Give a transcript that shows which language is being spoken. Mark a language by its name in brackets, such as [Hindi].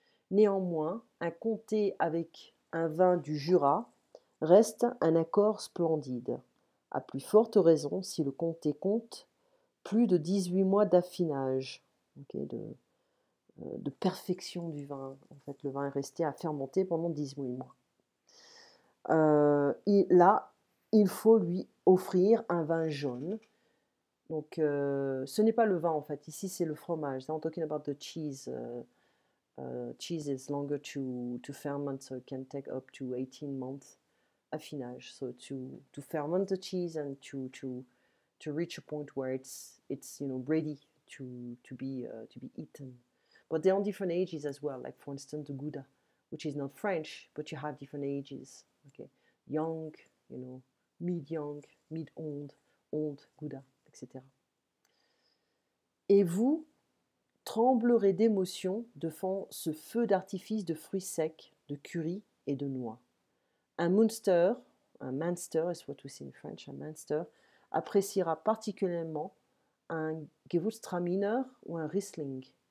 [French] Néanmoins, un comté avec un vin du Jura reste un accord splendide, à plus forte raison si le comté compte plus de 18 mois d'affinage, okay, de perfection du vin. En fait, le vin est resté à fermenter pendant 18 mois. Là, il faut lui offrir un vin jaune. Donc, ce n'est pas le vin en fait. Ici, c'est le fromage. [English] I'm talking about the cheese. Cheese is longer to ferment, so it can take up to 18 months affinage. So to ferment the cheese and to reach a point where it's ready to be eaten. But they're on different ages as well. Like for instance, the Gouda, which is not French, but you have different ages. Okay, young, you know, mid-young, mid-old, old Gouda, etc. [French] Et vous tremblerez d'émotion devant ce feu d'artifice de fruits secs, de curry et de noix. Un Munster [English] is what we say in French, [French] un Munster, appréciera particulièrement un Gewürztraminer ou un Riesling.